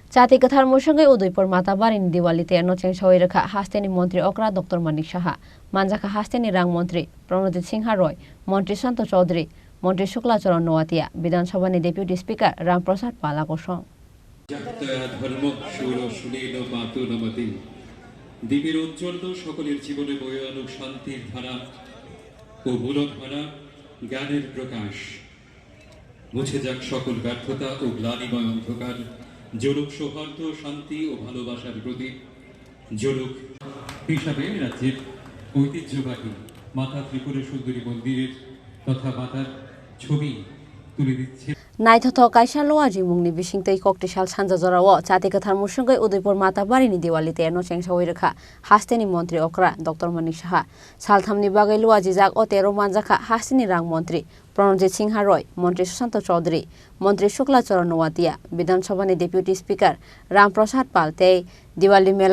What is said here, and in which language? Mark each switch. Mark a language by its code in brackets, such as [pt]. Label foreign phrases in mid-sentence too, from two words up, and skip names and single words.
[trp] Chati Kwthar Mwchungwi Udaipur Matabari Diwali Terno Chengsawi Rwkha Hasteni Mantri Okra Dr.Manik Saha Manjaka Hasteni Rang Mantri Pranodit Singha Roy Mantri Santo Chaudhary Mantri Shukla Charan Noatia Bidhan Sabha ni [en] Deputy Speaker [trp] Ram Prasad Palako Song [bn] দ্বীপের উজ্জ্বল সকলের জীবনে বয়ে আনুক শান্তির ধারা ও মূলধারা জ্ঞানের প্রকাশ মুছে যাক সকল ব্যর্থতা ও গ্লানিময় অন্ধকার জলুক সৌহার্দ্য শান্তি ও ভালোবাসার প্রতীক জলুক হিসাবে রাজ্যের ঐতিহ্যবাহী মাতা ত্রিপুরা সুন্দরী মন্দিরের তথা মাতার ছবি তুলে দিচ্ছে [trp] Naithoto kaisa loaji mungni bisingtei koktishal sanja jorao Chati Kwthar Mwchungwi Udaipur Matabari ni Diwali Terno Chengsawi Rwkha Hasteni Mantri Okra Dr.Manik Saha Salthamni bagai loaji jak o tero manjaka Hasteni Rang Mantri Pranodit Singha Roy Mantri Santo Chaudhary Mantri Shukla Charan Noatia Bidhan Sabha ni [en] Deputy Speaker [trp] Ram Prasad Pal tei Diwali Mela